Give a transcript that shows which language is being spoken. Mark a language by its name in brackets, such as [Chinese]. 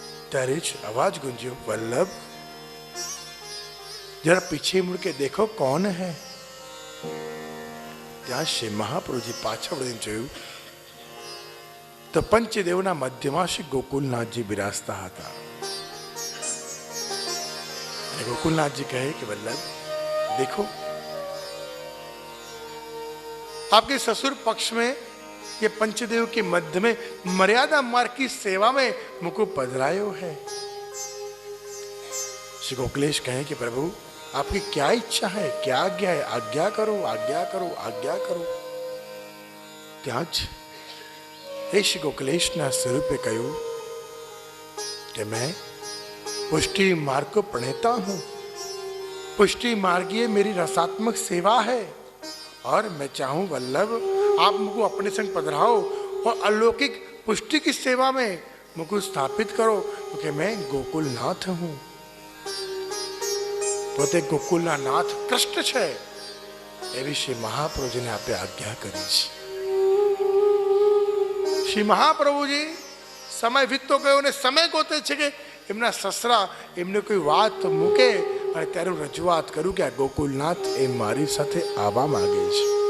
[Gujarati] ત્યારે જ અવાજ ગુંજ્યો, [Hindi] વલ્લભ જરા પીછે મુડ કે દેખો કોણ હૈ. [Gujarati] ત્યાં શ્રી મહાપ્રભુજી પાછળ વળીને જોયું તો પંચદેવના મધ્યમાં શ્રી ગોકુલનાથજી બિરાજતા હતા. અને ગોકુલનાથજી કહે કે [Hindi] वल्लभ देखो, आपके ससुर पक्ष में ये पंचदेव के मध्य में मर्यादा मार्ग की सेवा में मुझको पधरायो है. श्री गोकुलेश कहे कि प्रभु आपकी क्या इच्छा है, क्या आज्ञा है, आज्ञा करो, आज्ञा करो, आज्ञा करो. [Gujarati] ત્યાં જ [Hindi] हे श्री गोकुलेशના स्वरूपे [Gujarati] કહ્યું [Hindi] कि मैं पुष्टि मार्ग को प्रणेता हूं. पुष्टि मार्ग ये मेरी रसात्मक सेवा है और मैं चाहूं वल्लभ आप मुझको अपने संग पधराओ और अलौकिक पुष्टि की सेवा में मुझको स्थापित करो, क्योंकि मैं गोकुलनाथ हूं. [Gujarati] પોતે ગોકુલના નાથ કૃષ્ણ છે એવી શ્રી મહાપ્રભુજીને આપે આજ્ઞા કરી છે. શ્રી મહાપ્રભુજી સમય વીતતો ગયો અને સમય ગોતે છે કે એમના સસરા એમને કોઈ વાત મૂકે અને ત્યારે રજૂઆત કરું કે આ ગોકુલનાથ એ મારી સાથે આવવા માંગે છે.